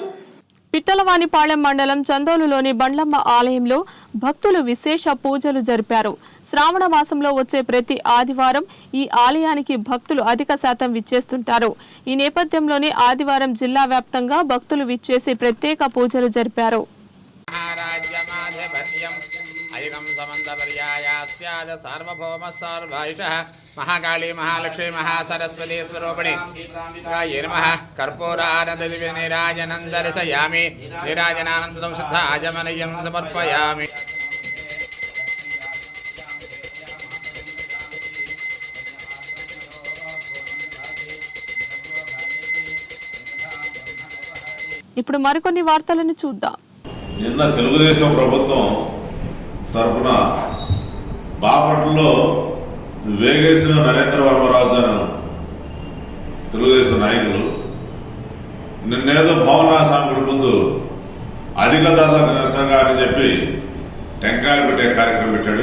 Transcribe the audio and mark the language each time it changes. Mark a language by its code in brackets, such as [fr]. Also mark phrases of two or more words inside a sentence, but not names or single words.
[te] పిట్టలవానిపాళెం మండలం చందోలులోని బండ్లమ్మ ఆలయంలో భక్తులు విశేష పూజలు జరిపారు. శ్రావణ మాసంలో వచ్చే ప్రతి ఆదివారం ఈ ఆలయానికి భక్తులు అధిక శాతం విచ్చేస్తుంటారు. ఈ నేపథ్యంలోనే ఆదివారం జిల్లా వ్యాప్తంగా భక్తులు విచ్చేసి ప్రత్యేక పూజలు జరిపారు. [sa] महाकाली महालक्ष्मी महासरस्वती स्वरूपिणी नमः कर्पूरानंद दिव्य निराजनं दर्शयामि निराजनानंदं शुद्ध आजमनयं समर्पयामि. [te] ఇప్పుడు మరికొన్ని వార్తలను చూద్దాం. నిన్న తెలుగుదేశం ప్రభుత్వం తరపున బాపట్లలో వేగేసిన నరేంద్ర వర్మరాజు అని తెలుగుదేశం నాయకులు నిన్నేదో భవనాసాముడి ముందు అధిక ధరలకు నిరసనగా అని చెప్పి టెంకాయలు పెట్టే కార్యక్రమం పెట్టాడు.